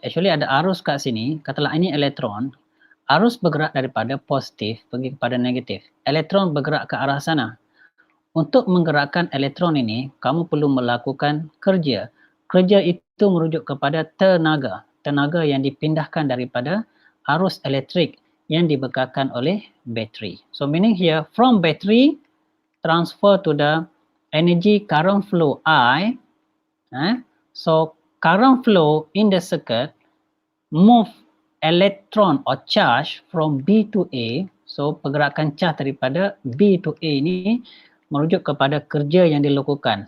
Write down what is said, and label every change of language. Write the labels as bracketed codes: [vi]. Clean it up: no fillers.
[ms] Actually ada arus kat sini. Katalah ini elektron. Arus bergerak daripada positif pergi kepada negatif. Elektron bergerak ke arah sana. Untuk menggerakkan elektron ini, kamu perlu melakukan kerja. Kerja itu merujuk kepada tenaga. Tenaga yang dipindahkan daripada arus elektrik yang dibekalkan oleh bateri. [en] So meaning here, from battery, transfer to the energy current flow I. So current flow in the circuit move electron or charge from B to A. [ms] So pergerakan charge daripada B to A ini merujuk kepada kerja yang dilakukan.